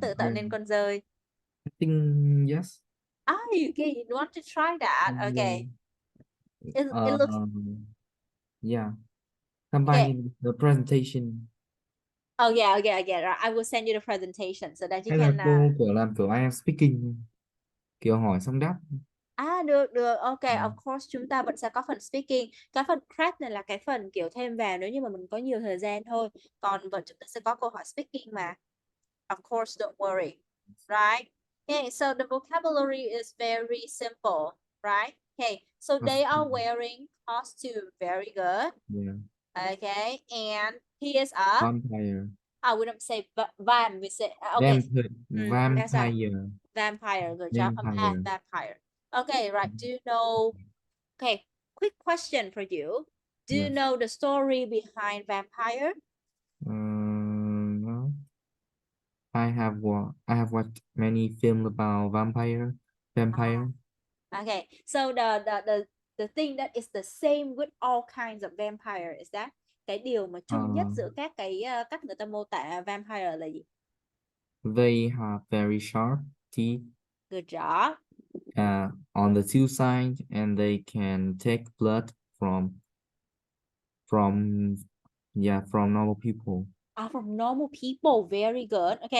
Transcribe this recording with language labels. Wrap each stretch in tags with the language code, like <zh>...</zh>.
<vi>tự tạo nên con dơi.</vi> <en>I think yes. Ah, okay, you want to try that? Yeah. Okay. It looks Yeah. okay. Combine the presentation. Oh yeah, okay, I get it. I will send you the presentation so that you</en> <vi>Hay là</vi> <en>can</en> <vi>cô kiểu làm kiểu</vi> <en>I am speaking,</en> <vi>kiểu hỏi xong đáp. được được ok Ừ.</vi> <en>of course</en> <vi>chúng ta vẫn sẽ có phần speaking. Cái phần craft này là cái phần kiểu thêm vào nếu như mà mình có nhiều thời gian thôi, còn vẫn chúng ta sẽ có câu hỏi speaking mà.</vi> <en>Of course, don't worry, right? Okay, so the vocabulary is very simple, right? Okay, so they are wearing costume, very good. Yeah. Okay, and he is a Vampire. we don't say van, we say okay. Vampire. That's right. Vampire. Vampire, good job. A man, Vampire. vampire. Okay, right. Do you know? Okay, quick question for you. Do you Yes. know the story behind vampire? No. I have watched many films about vampire. Okay, so the thing that is the same with all kinds of vampire is that</en> <vi>cái điều mà chung nhất Uh, giữa các cái cách người ta mô tả vampire là gì?</vi> <en>they have very sharp teeth Good job. on the two sides, and they can take blood from from normal people. From normal people, very good. Okay,</en>